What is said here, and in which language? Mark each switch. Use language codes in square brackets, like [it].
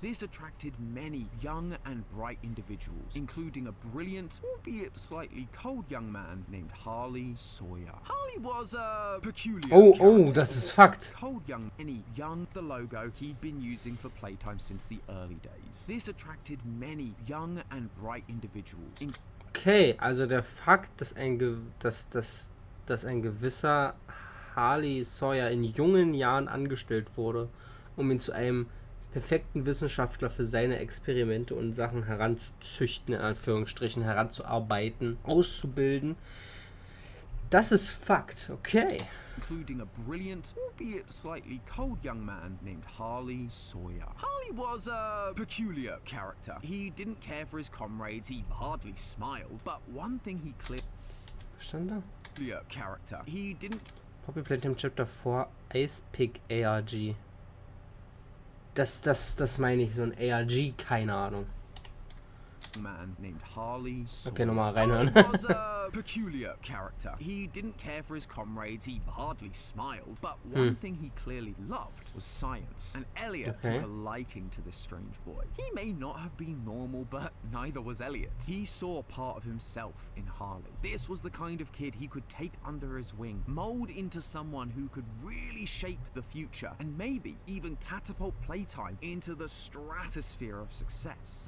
[en] This attracted many young and bright individuals, including a brilliant, albeit slightly cold young man named Harley Sawyer. Harley was a peculiar character. [de] Das ist Fakt. [en] Cold young, the logo he'd been using for playtime since the early days. This attracted many young and bright individuals. [de] Okay, also der Fakt, dass ein gewisser Harley Sawyer in jungen Jahren angestellt wurde, um ihn zu einem perfekten Wissenschaftler für seine Experimente und Sachen heranzuzüchten, in Anführungsstrichen, heranzuarbeiten, auszubilden. Das ist Fakt, okay. [en] Including a brilliant, albeit slightly cold young man named Harley Sawyer. Harley was a peculiar character. He didn't care for his comrades, he hardly smiled, but one thing he [de] Stand da? [en] Peculiar character. He didn't Poppy Playtime Chapter 4 Ice Pick ARG. [de] Das meine ich, so ein ARG, keine Ahnung. [en] man named Harley Okay, Sawyer. [de] nochmal reinhören. [en] Harley was a peculiar character. He didn't care for his comrades, he hardly smiled, but one thing he clearly loved was science. And Elliot took a liking to this strange boy. He may not have been normal, but neither was Elliot. He saw part of himself in Harley. This was the kind of kid he could take under his wing, mold into someone who could really shape the future, and maybe even catapult Playtime into the stratosphere of success.